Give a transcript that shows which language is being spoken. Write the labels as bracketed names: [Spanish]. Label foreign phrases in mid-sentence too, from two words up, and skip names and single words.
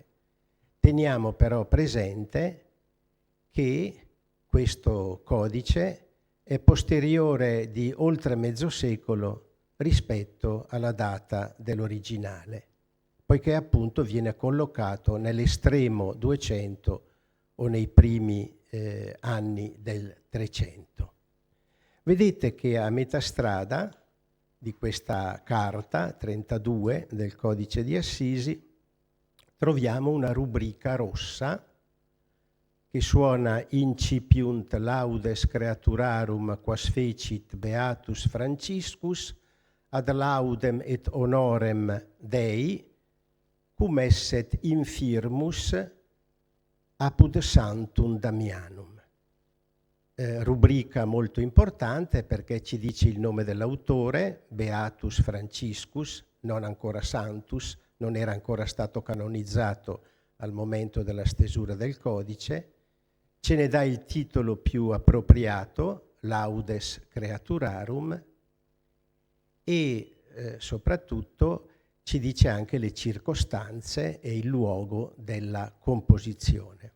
[Italian] Teniamo però presente che questo codice è posteriore di oltre mezzo secolo rispetto alla data dell'originale, poiché appunto viene collocato nell'estremo 200 o nei primi anni del 300. Vedete che a metà strada di questa carta 32 del Codice di Assisi troviamo una rubrica rossa che suona [Latin] incipiunt laudes creaturarum quas fecit beatus Franciscus ad laudem et honorem Dei cum esset infirmus apud sanctum Damianum. [Italian] rubrica molto importante perché ci dice il nome dell'autore, Beatus Franciscus, non ancora Santus, non era ancora stato canonizzato al momento della stesura del codice, ce ne dà il titolo più appropriato, Laudes Creaturarum, e soprattutto ci dice anche le circostanze e il luogo della composizione.